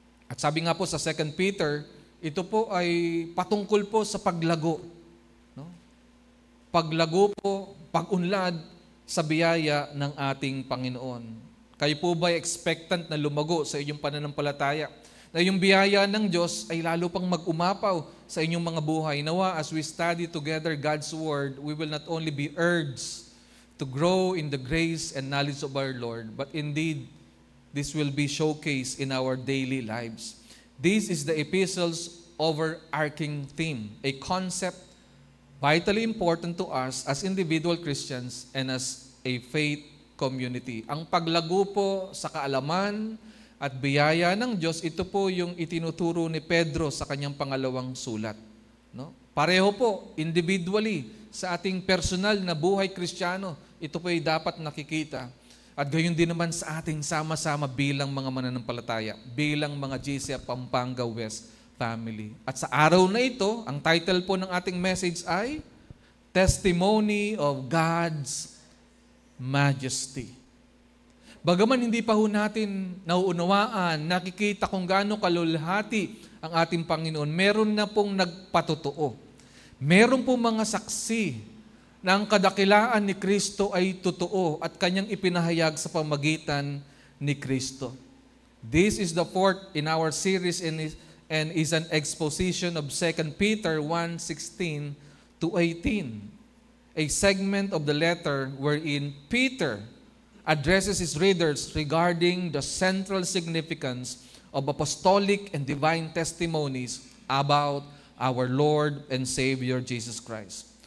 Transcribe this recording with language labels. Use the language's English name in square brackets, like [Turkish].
[Filipino] At sabi nga po sa 2 Peter, ito po ay patungkol po sa paglago. No? Paglago po, pag-unlad sa biyaya ng ating Panginoon. Kayo po ba expectant na lumago sa inyong pananampalataya? Na yung biyaya ng Diyos ay lalo pang mag-umapaw sa inyong mga buhay. Nawa, [English] as we study together God's Word, we will not only be urged to grow in the grace and knowledge of our Lord, but indeed, this will be showcased in our daily lives. This is the epistle's overarching theme, a concept vitally important to us as individual Christians and as a faith community. [Filipino] Ang paglago po sa kaalaman at biyaya ng Diyos, ito po yung itinuturo ni Pedro sa kanyang pangalawang sulat. No? Pareho po, individually, sa ating personal na buhay Kristiyano, ito po ay dapat nakikita. At gayon din naman sa ating sama-sama bilang mga mananampalataya, bilang mga GCF Pampanga West family. At sa araw na ito, ang title po ng ating message ay Testimony of God's Majesty. Bagaman hindi pa ho natin nauunawaan, nakikita kung gaano kalulhati ang ating Panginoon, meron na pong nagpatotoo. Meron pong mga saksi na ang kadakilaan ni Kristo ay totoo at kanyang ipinahayag sa pamagitan ni Kristo. [English] This is the fourth in our series and is an exposition of 2 Peter 1:16 to 18. A segment of the letter wherein Peter addresses his readers regarding the central significance of apostolic and divine testimonies about our Lord and Savior Jesus Christ.